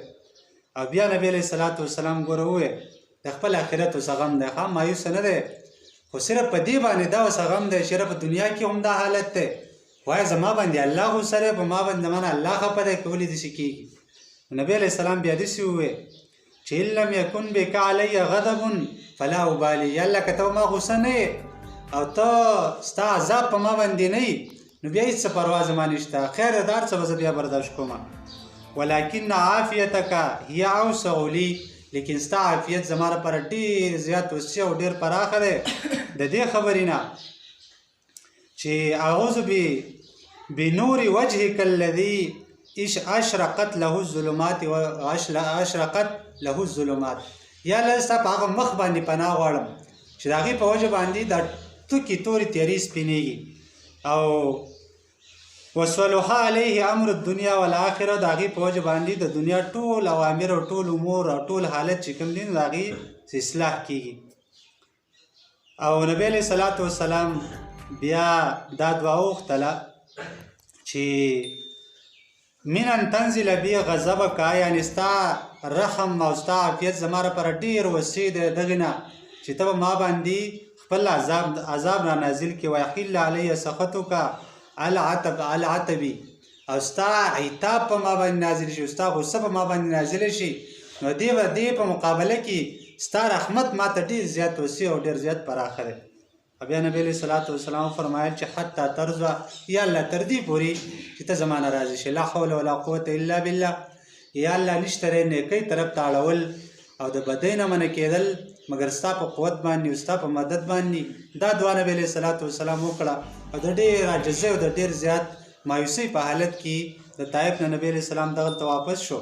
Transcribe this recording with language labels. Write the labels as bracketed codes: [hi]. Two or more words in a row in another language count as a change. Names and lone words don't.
[ps] او بیا نبی [ar] علیه الصلاة والسلام [ps] ګوره وویل د خپل آخرت اوسه غم دی ښه مایوسه نه دی خو صرف په دې باندې دا اوسه غم دی چې په دنیا کې هم دا حالت دی وایه زما باندې الله غوسه دی په ما باندې منه الله خفه دی که ولې داسې کېږي. نبی [ar] علیه السلام [ps] بیا داسې وویل چې [ar] ان لم یکن بک علی غضب فلا ابالي [ps] یا الله که ته ما غوسه نه یې او ته ستا عذاب په ما باندې نه یي نو بیا هېڅ څه پروا زما نشته خیر د هر څه به زه بیا برداشت کومه [ar] ولکن عافیتک هي اوسع لی [ps] لیکن ستا عافیت زما لپاره ډېر زیات وسیع او ډېر پراخه دی د دې خبرې نه چې [ar] اعوذ بنور وجهک الذي اشرقت له الظلمات [ps] یا الله ستا په هغه مخ باندې پناه غواړم چې د هغې په وجه باندې دا توکې تورې تیارې سپینېږي او [ar] وصلح علیه امر الدنیا والآخره [ps] د هغې په وجه باندې د دنیا ټول اوامر او ټول امور او ټول حالت چې کوم دي نو د هغې اصلاح کېږي. او نبی [ar] علیه الصلاة والسلام [ps] بیا دا دعا وغوښتله چې [ar] من ان تنزل بي غضبک [ps] یعنې ستا رحم او ستا عافیت زما لپاره ډېر وسیع دی دغې نه چې ته به ما باندې خپل عذاب را نازل کړي [ar] ویحل علی سخطک علی عتبی [ps] او ستا عتاب په ما باندې نازل شي ستا غصه په ما باندې نازل شي نو دې په مقابله کې ستا رحمت ما ته ډېر زیات وسیع او ډېر زیات پراخه دی. بیا نبی [ar] علیه صلات وسلام [ps] فرمایل چې [ar] حتی ترضا [ps] یا الله تر دې پورې چې ته زما نه راضي شې [ar] لا حول ولا قوة الا بالله [ps] یا الله نشته دی نیکۍ طرف ته اړول او د بدۍ نه منع کېدل مګر ستا په قوت باندې او ستا په مدد باندې دا دعا نبی [ar] علیه صلات وسلام [ps] وکړه او د ډېر عاجزۍ او د ډېر زیات مایوسۍ په حالت کې د طایف نه نبی [ar] علیه السلام [ps] دغلته واپس شو.